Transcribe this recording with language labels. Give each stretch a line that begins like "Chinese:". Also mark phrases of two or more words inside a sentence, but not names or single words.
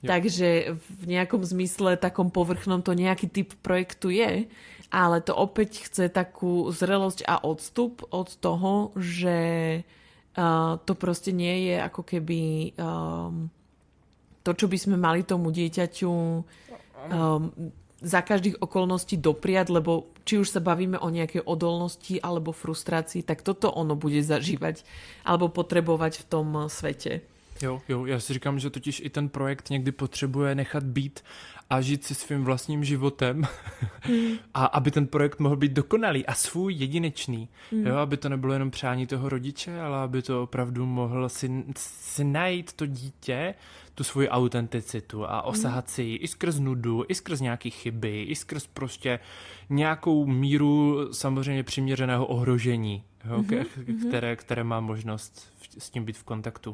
Slovak: Takže v nejakom zmysle, takom povrchnom to nejaký typ projektu je, ale to opäť chce takú zrelosť a odstup od toho, že to proste nie je ako keby to, čo by sme mali tomu dieťaťu za každých okolností dopriať, lebo či už sa bavíme o nejakej odolnosti alebo frustrácii, tak toto ono bude zažívať alebo potrebovať v tom svete.
Czech: Jo, já si říkám, že totiž i ten projekt někdy potřebuje nechat být a žít si svým vlastním životem a aby ten projekt mohl být dokonalý a svůj jedinečný. Jo, aby to nebylo jenom přání toho rodiče, ale aby to opravdu mohl si najít to dítě, tu svoji autenticitu a osahat si ji i skrz nudu, i skrz nějaký chyby, i skrz prostě nějakou míru samozřejmě přiměřeného ohrožení, jo, které má možnost s tím být v kontaktu.